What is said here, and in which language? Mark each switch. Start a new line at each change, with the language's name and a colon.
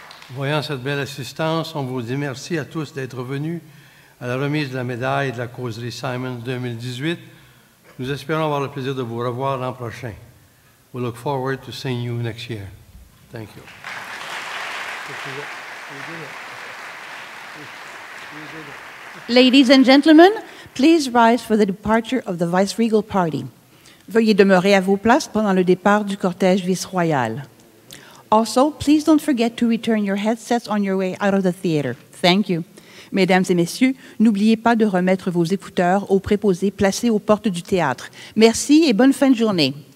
French: Voyant cette belle assistance, on vous dit merci à tous d'être venus à la remise de la médaille de la causerie Symons 2018. Nous espérons avoir le plaisir de vous revoir l'an prochain.
English: We look forward to seeing you next year. Thank you. Ladies and gentlemen, please rise for the departure of the Viceregal Party.
French: Veuillez demeurer à vos places pendant le départ du cortège vice-royal.
English: Also, please don't forget to return your headsets on your way out of the theater. Thank you.
French: Mesdames et messieurs, n'oubliez pas de remettre vos écouteurs aux préposés placés aux portes du théâtre. Merci et bonne fin de journée.